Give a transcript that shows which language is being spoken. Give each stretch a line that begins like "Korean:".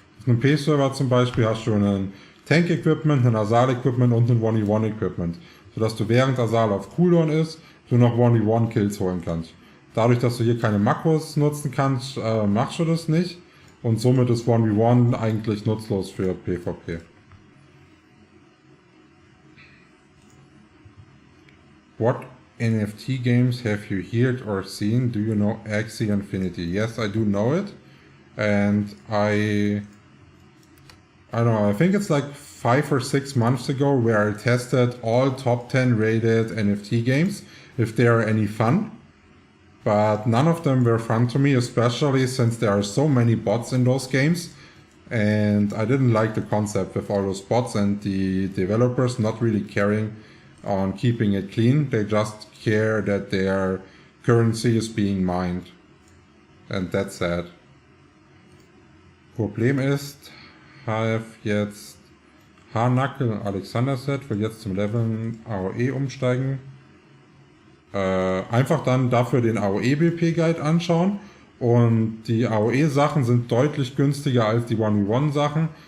German: Auf einem P-Server zum Beispiel hast du einen Tank-Equipment, ein Asal-Equipment und ein 1v1-Equipment. Sodass du während Asal auf Cooldown ist, du noch 1v1-Kills holen kannst. Dadurch, dass du hier keine Makros nutzen kannst, machst du das nicht. Und somit ist 1v1 eigentlich nutzlos für PvP.
English: What NFT games have you heard or seen? Do you know Axie Infinity? Yes, I do know it. And I don't know, I think it's like 5 or 6 months ago where I tested all top 10 rated NFT games, if they are any fun. But none of them were fun to me, especially since there are so many bots in those games. And I didn't like the concept with all those bots and the developers not really caring on keeping it clean. They just care that their currency is being mined. And that's sad.
German: Problem ist, have jetzt Haarnackel Alexander Set, will jetzt zum Level AOE umsteigen. Einfach dann dafür den AOE-BP Guide anschauen. Und die AOE-Sachen sind deutlich günstiger als die 1v1-Sachen.